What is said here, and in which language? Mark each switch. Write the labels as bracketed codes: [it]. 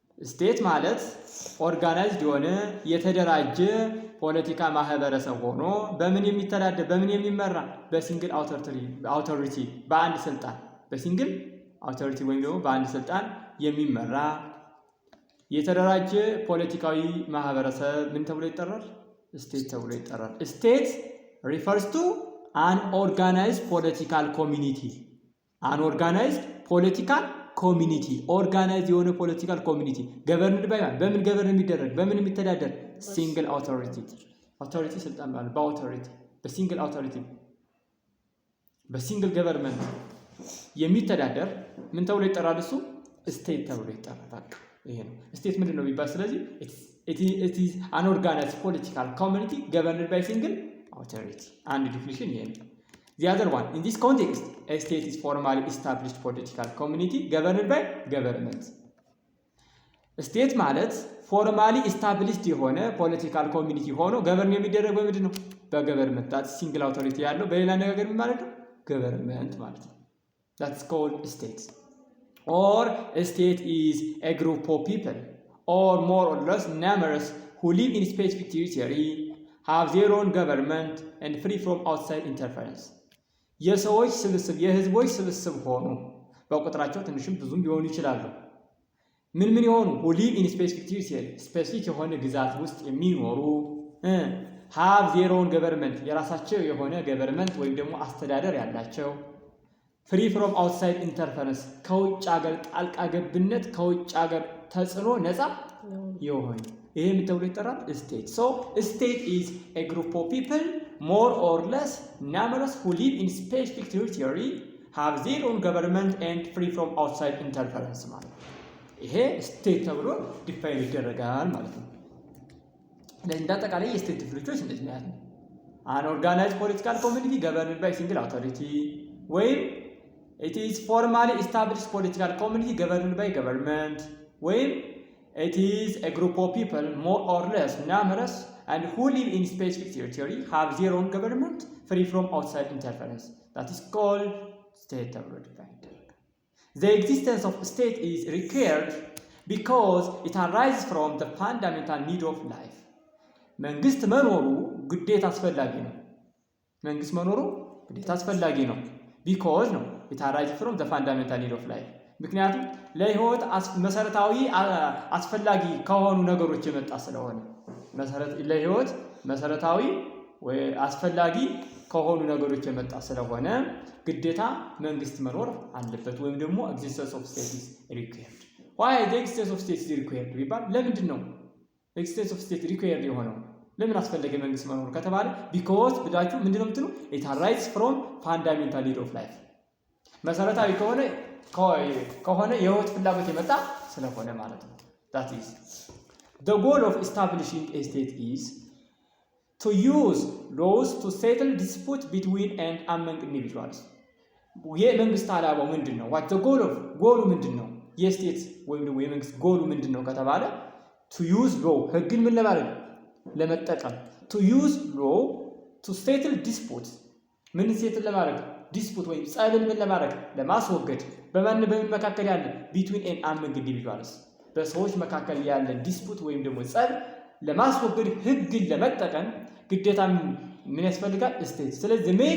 [am] ስቴት ማለት ኦርጋናይዝድ የሆነ የተደራጀ ፖለቲካ ማህበረሰብ ሆኖ በምን የሚተዳደር በምን የሚመራ በሲንግል አውቶሪቲ በአንድ ስልጣን በሲንግል አውቶሪቲ ወይም ደግሞ በአንድ ስልጣን የሚመራ የተደራጀ ፖለቲካዊ ማህበረሰብ ምን ተብሎ ይጠራል? ስቴት ተብሎ ይጠራል። [en] ስቴት refers to an organized political community. an organized political community [am] ኦርጋናይዝ የሆነ ፖለቲካል ኮሚኒቲ ገቨርንድ ባይ በምን ገቨርን የሚደረግ በምን የሚተዳደር ሲንግል አውቶሪቲ ስልጣን ማለት በአውቶሪቲ በሲንግል አውቶሪቲ በሲንግል ገቨርንመንት የሚተዳደር ምን ተብሎ ይጠራል? እሱ ስቴት ተብሎ ይጠራል። ይሄ ነው ስቴት ምንድን ነው ቢባል፣ ስለዚህ [en] it is an organized political community governed by single authority [am] አንድ ዲፊኒሽን ይሄ ነው። [en] the other one in this context a state is formally established political community governed by government. [am] ስቴት ማለት ፎርማሊ ኢስታብሊሽድ የሆነ ፖለቲካል ኮሚኒቲ ሆኖ ገቨርን የሚደረግ በምንድን ነው? በገቨርንመንት ዳት ሲንግል አውቶሪቲ ያለው በሌላ ነገር ምን ማለት ነው? ገቨርንመንት ማለት ነው። [en] that's called state. or a state is a group of people or more or less numerous who live in specific territory, have their own government and free from outside interference. [am] የሰዎች ስብስብ የህዝቦች ስብስብ ሆኑ በቁጥራቸው ትንሽም ብዙም ሊሆኑ ይችላሉ። ምን የሆኑ [en] who live in specific territory [am] ስፔሲፊክ የሆነ ግዛት ውስጥ የሚኖሩ [en] have their own government [am] የራሳቸው የሆነ ገቨርንመንት ወይም ደግሞ አስተዳደር ያላቸው [en] free from outside interference [am] ከውጭ ሀገር ጣልቃ ገብነት ከውጭ ሀገር ተጽዕኖ ነፃ የሆነ ይሄ ምን ተብሎ ይጠራል? [en] ስቴት። so state is a group of people more or less numerous who live in specific territory, have their own government and free from outside interference [am] ማለት ነው። ይሄ ስቴት ተብሎ ዲፋይን ይደረጋል ማለት ነው። ለዚህ እንዳጠቃላይ የስቴት ዲፊኒሽኖች እንደዚህ ነው ያለው። [en] an organized political community governed by single authority ወይም it is formally established political community governed by government ወይም it is a group of people more or less numerous and who live in specific territory, have their own government free from outside interference. that is called state [am] ተብሎ ዲፋይን ይደረጋል። [en] the existence of state is required because it arises from the fundamental need of life. [am] መንግስት መኖሩ ግዴታ አስፈላጊ ነው። መንግስት መኖሩ ግዴታ አስፈላጊ ነው because ነው [en] it arises from the fundamental need of life [am] ምክንያቱም ለህይወት መሰረታዊ አስፈላጊ ከሆኑ ነገሮች የመጣ ስለሆነ ለህይወት መሰረታዊ ወይ አስፈላጊ ከሆኑ ነገሮች የመጣ ስለሆነ ግዴታ መንግስት መኖር አለበት ወይም ደግሞ [en] existence of state is required. why the existence of state is required [am] ቢባል ለምንድን ነው [en] existence of state required [am] የሆነው? ለምን አስፈለገ መንግስት መኖር ከተባለ [en] because ብላችሁ ምንድነው የምትሉ it arises from fundamental need of life [am] መሰረታዊ ከሆነ የህይወት ፍላጎት የመጣ ስለሆነ ማለት ነው። [en] that is the goal of establishing a state is to use laws to settle dispute between and among individuals. [am] የመንግስት ዓላማው ምንድነው? [en] what the goal of [am] ጎሉ ምንድነው? የስቴት ወይም ደግሞ የመንግስት ጎሉ ምንድን ነው ከተባለ ቱ ዩዝ ሎ ህግን ምን ለማድረግ ለመጠቀም ቱ ዩዝ ሎ ቱ ሴትል ዲስፑት ምን ሴትል ለማድረግ ዲስፑት ወይም ጸብን ምን ለማድረግ ለማስወገድ በምን መካከል ያለ [en] ቢትዊን ኤን አመንግ ኢንዲቪጁዋልስ [am] በሰዎች መካከል ያለ ዲስፑት ወይም ደግሞ ጸብ ለማስወገድ ህግን ለመጠቀም ግዴታ ምን ያስፈልጋል ስቴት ስለዚህ